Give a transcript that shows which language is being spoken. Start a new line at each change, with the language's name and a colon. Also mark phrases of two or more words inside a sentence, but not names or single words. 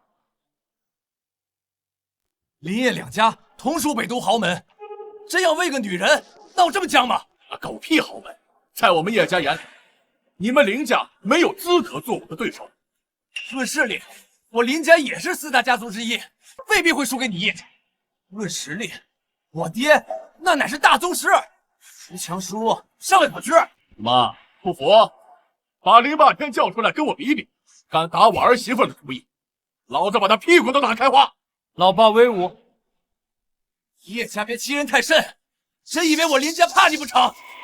Chinese: 林葉兩家同屬北都豪門，真要為個女人鬧這麼僵嗎？狗屁豪門，在我們葉家眼裡，你們林家沒有資格做我的對手。論勢力，我林家也是四大家族之一，未必會輸給你葉家。論實力，我爹那乃是大宗師，孰強孰弱，尚未可知。媽不服， 把林霸天叫出来跟我比比，敢打我儿媳妇的主意，老子把他屁股都打开花！老爸威武！叶家别欺人太甚，真以为我林家怕你不成？